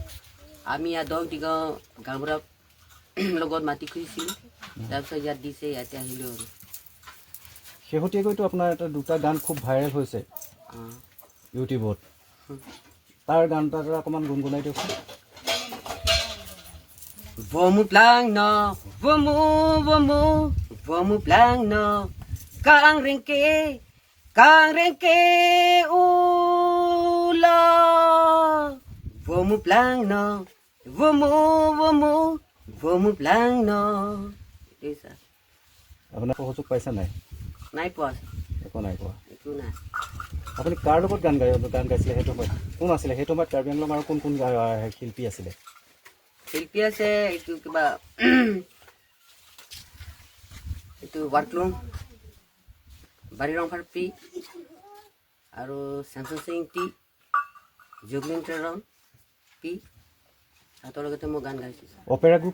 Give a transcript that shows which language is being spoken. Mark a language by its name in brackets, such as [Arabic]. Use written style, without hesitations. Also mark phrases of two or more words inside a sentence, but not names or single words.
[Assamese] আমি ইয়াত 10 গাঁওবুঢ়াৰ লগত মাটি খুজিছিলোঁ, তাৰপিছত ইয়াত দিছে, ইয়াতে আহিলোঁ আৰু। শেহতীয়াকৈতো আপোনাৰ দুটা গান খুব ভাইৰেল হৈছে ইউটিউবত। তাৰ গান এটা অকণমান গুণগুণাই দিয়কচোন। [Karbi] Vamos lang no, vamos lang no, kang rengke ula. Vamos lang no, vamos lang no. Isa. [Assamese] আপোনাৰ সহযোগ পাইছে নাই? নাই পোৱা। একো নাই পোৱা। একো নাই। আপুনি কাৰ লগত গান গাইছিলে সেইটো সময়ত? কোন আছিলে সেইটো সময়ত কাৰ্বি আংলং আৰু কোন শিল্পী আছিলে? শিল্পী আছে, এইটো কিবা এইটো ৱাৰ্কলুং, বাৰী ৰং ফাৰ্পি আৰু চেমচন সিং টি, জুগলিন তেৰণ পি, সিহঁতৰ লগতে মই গান গাইছোঁ।